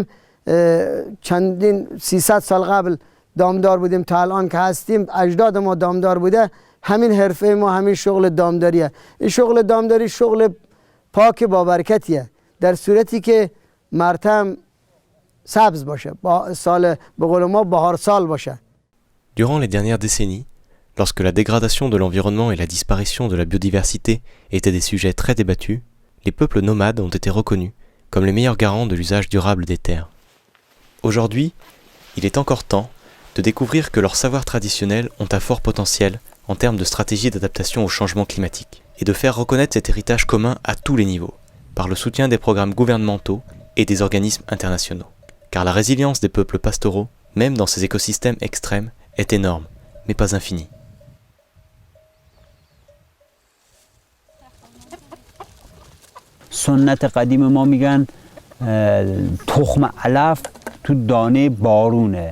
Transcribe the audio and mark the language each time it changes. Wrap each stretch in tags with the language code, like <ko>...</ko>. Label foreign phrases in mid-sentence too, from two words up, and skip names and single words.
<fa>چندین 300 سال قبل دامدار بودیم تا الان که هستیم اجداد ما دامدار بوده. همین حرفه ما همین شغل دامداریه. این شغل دامداری شغل پاک با برکتیه در صورتی که مرتم سبز باشه، با سال به قول ما بهار سال باشه.</fa> <fr>Durant les dernières décennies, lorsque la dégradation de l'environnement et la disparition de la biodiversité étaient des sujets très débattus, les peuples nomades ont été reconnus comme les meilleurs garants de l'usage durable des terres. Aujourd'hui, il est encore temps de découvrir que leurs savoirs traditionnels ont un fort potentiel en termes de stratégie d'adaptation au changement climatique, et de faire reconnaître cet héritage commun à tous les niveaux, par le soutien des programmes gouvernementaux et des organismes internationaux. Car la résilience des peuples pastoraux, même dans ces écosystèmes extrêmes, est énorme, mais pas infinie.</fr> <fa>سنت قدیم ما میگن تخم علف تو دانه بارونه.</fa>